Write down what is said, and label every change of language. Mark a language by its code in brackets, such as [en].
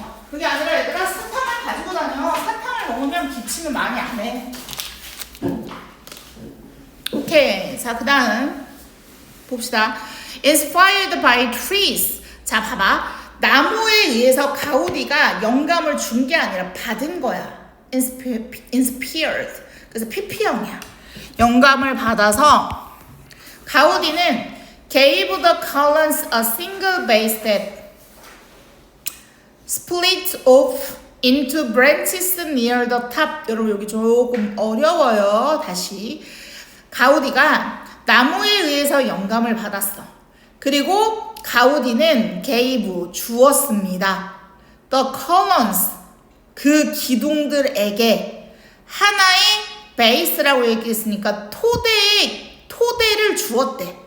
[ko] 그게 아니라 얘들아 사탕을 가지고 다녀. 사탕을 먹으면 기침을 많이 안 해. 오케이. 자, 그 다음 봅시다. [en] Inspired by trees. [ko] 자, 봐봐. 나무에 의해서 가우디가 영감을 준 게 아니라 받은 거야. Inspired. 그래서 PP형이야. 영감을 받아서 가우디는 [en] gave the columns a single base that split off into branches near the top. [ko] 여러분 여기 조금 어려워요. 다시. 가우디가 나무에 의해서 영감을 받았어. 그리고 가우디는 gave 주었습니다. [en] The columns [ko] 그 기둥들에게 하나의 베이스라고 얘기했으니까 토대를 주었대.